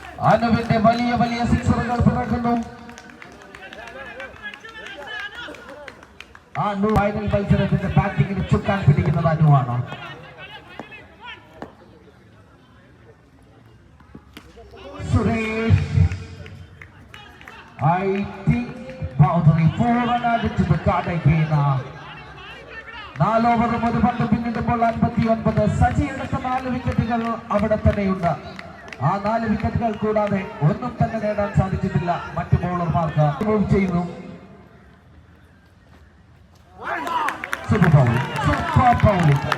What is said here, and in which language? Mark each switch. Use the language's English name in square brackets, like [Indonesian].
[Malayalam] അനുവിന്റെ വലിയ സിക്സറുകൾ പിറക്കുന്നു. ഫൈനൽ മത്സരത്തിന്റെ ബാറ്റിംഗിന് ചുക്കാൻ പിടിക്കുന്നത് അനുവാണ്. [English] Suresh, I think boundary 4 run added to the card again. [Malayalam] 4 ഓവറും 1 പന്ത് പിന്നിടുമ്പോൾ 59. സജി എടുത്ത 4 വിക്കറ്റുകൾ അവിടെ തന്നെയുണ്ട്. ആ 4 വിക്കറ്റുകൾ കൂടാതെ ഒന്നും തന്നെ നേടാൻ സാധിച്ചിട്ടില്ല മറ്റു ബൗളർമാർക്ക്. മൂവ് ചെയ്യുന്നു. Super bowling.